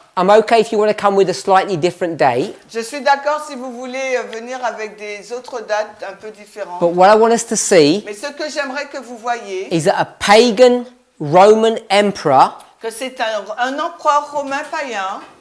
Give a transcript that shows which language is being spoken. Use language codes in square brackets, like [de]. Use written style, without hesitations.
[en] I'm okay if you want to come with a slightly different date. [fr] Je suis d'accord si vous voulez venir avec des autres dates un peu différentes. [en] But what I want us to see [fr] Mais ce que j'aimerais que vous voyez, [en] is that a pagan Roman emperor [fr] que c'est un empereur romain païen